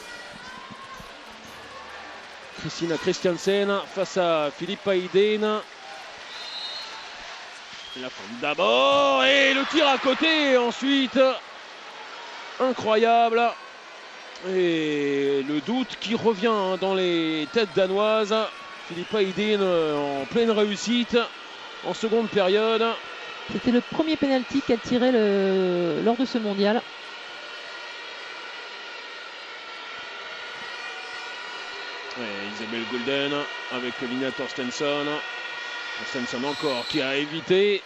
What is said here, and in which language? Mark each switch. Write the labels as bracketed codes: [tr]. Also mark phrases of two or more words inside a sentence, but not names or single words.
[fr] Christina Christiansen face à Filippa Idén. La fin d'abord et le tir à côté ensuite. Incroyable. Et le doute qui revient dans les têtes danoises. Filippa Idén en pleine réussite en seconde période. C'était le premier penalty qu'elle tirait lors de ce mondial. Ouais, Isabelle Gulden avec Lina Torstensson. Torstensson encore qui a évité.